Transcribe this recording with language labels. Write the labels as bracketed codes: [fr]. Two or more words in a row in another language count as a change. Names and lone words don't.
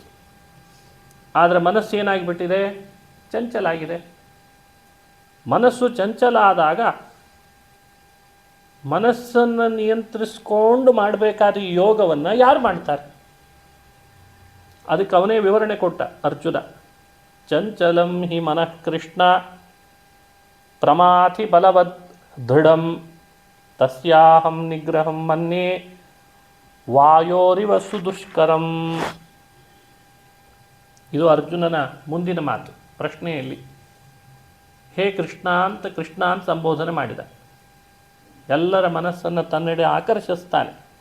[kn] ಆದರೆ ಮನಸ್ಸು ಏನಾಗಿಬಿಟ್ಟಿದೆ? ಚಂಚಲ ಆಗಿದೆ. ಮನಸ್ಸು ಚಂಚಲ ಆದಾಗ ಮನಸ್ಸನ್ನು ನಿಯಂತ್ರಿಸ್ಕೊಂಡು ಮಾಡಬೇಕಾದ ಈ ಯೋಗವನ್ನು ಯಾರು ಮಾಡ್ತಾರೆ? ಅದಕ್ಕೆ ಅವನೇ ವಿವರಣೆ ಕೊಟ್ಟ ಅರ್ಜುನ. [sa] ಚಂಚಲಂ ಹಿ ಮನಃ ಕೃಷ್ಣ ಪ್ರಮಾಥಿ ಬಲವದ್ ದೃಢಂ ತಸ್ಯಾಹಂ ನಿಗ್ರಹಂ ಮನ್ಯೇ ವಾಯೋರಿವ ಸುದುಷ್ಕರಂ. [kn] ಇದು ಅರ್ಜುನನ ಮುಂದಿನ ಮಾತು ಪ್ರಶ್ನೆಯಲ್ಲಿ. ಹೇ ಕೃಷ್ಣ ಅಂತ ಸಂಬೋಧನೆ ಮಾಡಿದ. ಎಲ್ಲರ ಮನಸ್ಸನ್ನು ತನ್ನೆಡೆ ಆಕರ್ಷಿಸ್ತಾನೆ.